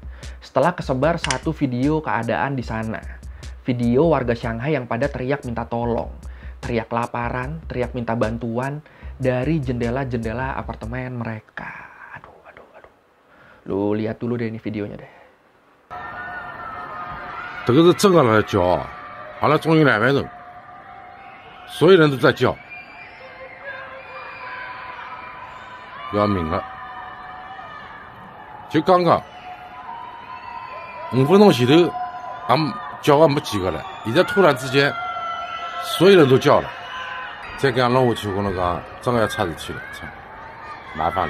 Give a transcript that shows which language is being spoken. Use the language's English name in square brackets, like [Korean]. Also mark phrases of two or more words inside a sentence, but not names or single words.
[Indonesian] Setelah kesebar satu video keadaan di sana. Video warga Shanghai yang pada teriak minta tolong. Teriak kelaparan, teriak minta bantuan dari jendela-jendela apartemen mereka. Lu lihat dulu deh ini videonya deh. [Wu Chinese] 这个是真的来叫啊，阿拉中有2万人，所有人都在叫，要命了！就刚刚5分钟前头，俺叫还没几个了，现在突然之间，所有人都叫了，再这样弄下去，我跟侬讲，真的要出事体了，操，麻烦了。